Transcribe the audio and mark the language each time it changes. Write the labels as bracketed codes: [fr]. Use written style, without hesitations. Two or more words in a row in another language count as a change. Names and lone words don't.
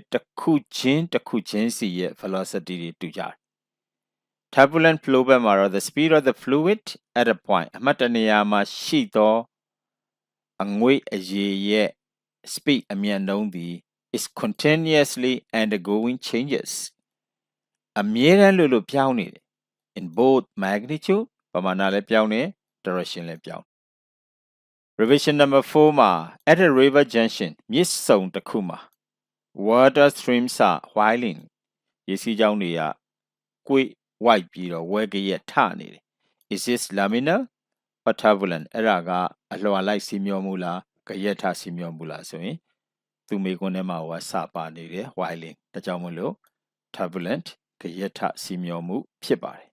[my] တစ်ခုချင်းစီရဲ့ velocity တွေတူကြတယ် [en] turbulent flow [my] ဘက်မှာတော့ [en] the speed of the fluid at a point [my] အမှတ်တနေရာမှာရှိသောအငွေ့ အရည်ရဲ့ speed အမြန်နှုန်းသည် [en] is continuously undergoing changes [my] အမြဲတမ်းလို့ပြောင်းနေတယ် [en] in both magnitude [my] ပမာဏလည်းပြောင်းနေ direction လည်းပြောင်း [en] revision number [my] 4မှာ [en] at a river junction [my] မြစ်ဆုံတစ်ခုမှာ [en] water streams are whirling [my] ရေစီးကြောင်းတွေကကွေ့ဝိုက်ပြီးတော့ဝဲကရက်ထနေတယ် [en] is this laminar or turbulent [my] အဲ့ဒါကအလွှာလိုက်စီးမျောမှုလားကရက်ထစီးမျောမှုလားဆိုရင်သူမိကွန်းထဲမှာစပါနေတယ် whirling ဒါကြောင့်မလို့ turbulent ကရက်ထစီးမျောမှုဖြစ်ပါတယ်